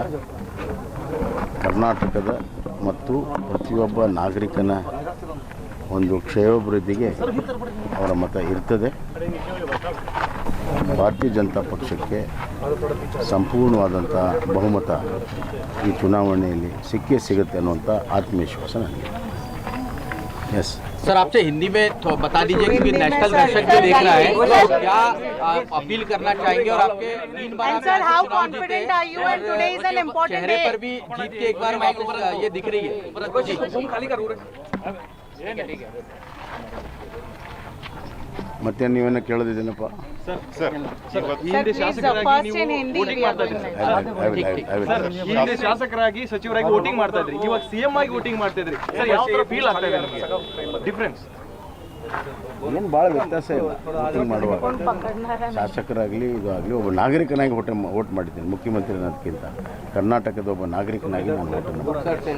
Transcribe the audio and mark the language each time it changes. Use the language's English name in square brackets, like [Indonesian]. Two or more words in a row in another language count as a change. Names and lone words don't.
[Kannada] ಕರ್ನಾಟಕದ ಮತ್ತು ಪ್ರತಿಯೊಬ್ಬ ನಾಗರಿಕನ ಒಂದು ಕ್ಷೇಮಾಭಿವೃದ್ಧಿಗೆ ಅವರ ಮತ ಇರ್ತದೆ. ಭಾರತೀಯ ಜನತಾ ಪಕ್ಷಕ್ಕೆ ಸಂಪೂರ್ಣವಾದಂಥ ಬಹುಮತ ಈ ಚುನಾವಣೆಯಲ್ಲಿ ಸಿಗುತ್ತೆ ಅನ್ನುವಂಥ ಆತ್ಮವಿಶ್ವಾಸ ನನಗೆ. [English] यस [Hindi] सर, आपसे हिंदी में बता दीजिए क्योंकि नेशनल दर्शक जो देख रहा है तो क्या अपील करना चाहेंगे और आपके 3 बार [English] And sir, how confident are you? And today is an important [Hindi] चेहरे [English] day. [Hindi] पर भी जीत के एक बार वापस ये दिख रही है. [Kannada] ಮತ್ತೆ ನೀವೇನ ಕೇಳೋದಿದ್ದೇನಪ್ಪ? [English] Please, first in Hindi. we are doing that. [Kannada] ಹಿಂದೆ ಶಾಸಕರಾಗಿ ಸಚಿವರಾಗಿ ವೋಟಿಂಗ್ ಮಾಡ್ತಾ ಇದ್ರಿ, ಇವಾಗ ಸಿಎಂ ಆಗಿ ವೋಟಿಂಗ್ ಮಾಡ್ತಾ ಇದ್ರಿ ಸರ್, ಯಾವ ತರ ಫೀಲ್ ಆಗ್ತಾ ಇದೆ ನಿಮಗೆ? [English] ಡಿಫರೆನ್ಸ್ [Kannada] ಏನು ಭಾಳ ವ್ಯತ್ಯಾಸ ಇಲ್ಲ. ವೋಟಿಂಗ್ ಮಾಡುವಾಗ ಶಾಸಕರಾಗಲಿ ಇದು ಆಗಲಿ ಒಬ್ಬ ನಾಗರಿಕನಾಗಿ ವೋಟ್ ಮಾಡಿದ್ದೀನಿ. ಮುಖ್ಯಮಂತ್ರಿ ಅನ್ನೋದಕ್ಕಿಂತ ಕರ್ನಾಟಕದ ಒಬ್ಬ ನಾಗರಿಕನಾಗಿ ನಾನು ವೋಟನ್ನು ಮಾಡಿದ್ದೀನಿ.